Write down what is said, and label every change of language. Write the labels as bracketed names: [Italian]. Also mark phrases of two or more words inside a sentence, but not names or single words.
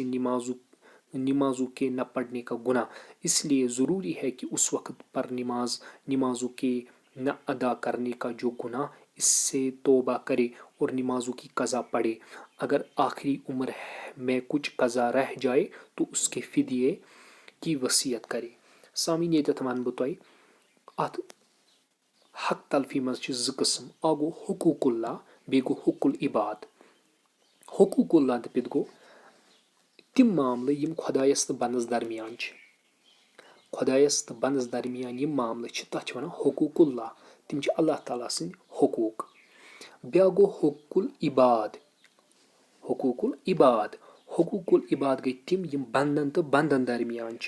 [Urdu] نمازوں کے نہ پڑھنے کا گناہ اس لیے ضروری ہے کہ اس وقت پر نمازوں کے نہ ادا کرنے کا جو گناہ اس سے توبہ کرے اور نمازوں کی قضا پڑھے اگر آخری عمر میں کچھ قضا رہ جائے تو اس کے فدیے کی وصیت کرے سامعیٖن [Kashmiri] ییٚتٮ۪تھ وَنہٕ بہٕ تۄہہِ اَتھ حق تلفی منٛز چھِ زٕ قٕسم اکھ گوٚو حقوٗق اللہ بیٚیہِ گوٚو حقوٗق العباد حقوٗق اللہ دٔپِتھ گوٚو تِم معاملہٕ یِم خۄدایس تہٕ بنٛدس درمیان چھِ خۄدایس تہٕ بنٛدس درمیان یِم معاملہٕ چھِ تتھ چھِ ونان حقوٗق اللہ تِم چھِ اللہ تعالیٰ سٕنٛدۍ حقوٗق بیٛاکھ گوٚو حقوٗقُل عباد گٔے تِم یِم بنٛدن تہٕ بنٛدن درمیان چھِ.